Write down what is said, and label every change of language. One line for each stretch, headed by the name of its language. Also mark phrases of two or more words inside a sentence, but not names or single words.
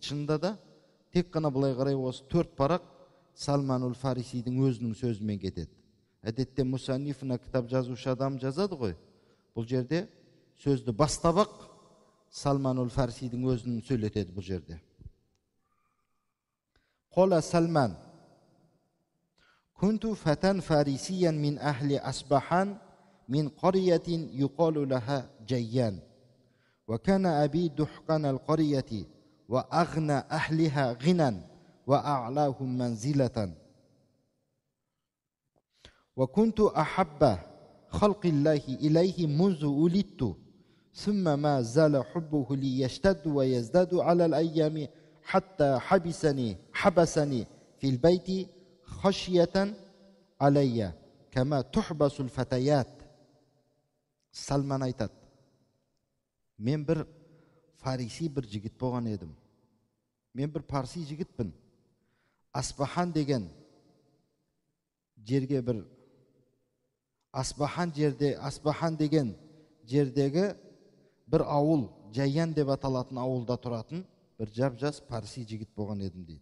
Kazakh: Шынында да тек қана былай қарай осы 4 парақ Салманул Фарисидің өзінің сөзімен кетеді. Әдетте мусаннифна кітап жазушы адам жазады ғой. Бұл жерде сөзді бастап-ақ Салманул Фарисидің өзінің сөйлетеді бұл жерде.
Arabic: Қола Салман كنت فتى فارسيا من أهل أصبحان من قرية يقال لها جيان وكان أبي دحقان القرية وأغنى أهلها غنى وأعلاهم منزلة وكنت أحب خلق الله إليه منذ ولدت ثم ما زال حبه لي يشتد ويزداد على الأيام حتى حبسني في البيت خشية علي كما تحبس الفتيات.
Kazakh: Салман айтады, мен бір фариси бір жігіт болған едім. Мен бір парси жігітпін. Асбахан деген жерге бір Асбахан деген жердегі бір ауыл, Жайян деп аталатын ауылда тұратын бір жап-жас парси жігіт болған едім дейді.